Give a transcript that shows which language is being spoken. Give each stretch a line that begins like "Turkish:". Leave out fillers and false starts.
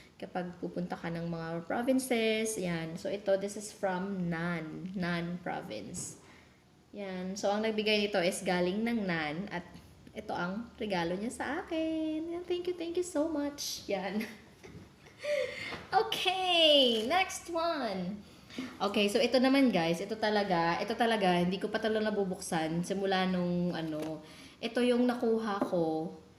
Filipino: Kapag pupunta ka ng mga provinces. Yan.
English: So, this is from Nan province.
Filipino: Yan. So, ang nagbigay nito is galing ng Nan. At ito ang regalo niya sa akin. Yan,
English: thank you so much. Yan. Okay, next one.
Filipino: Okay, so ito naman guys, ito talaga, hindi ko pa talaga nabubuksan simula nung ito yung nakuha ko.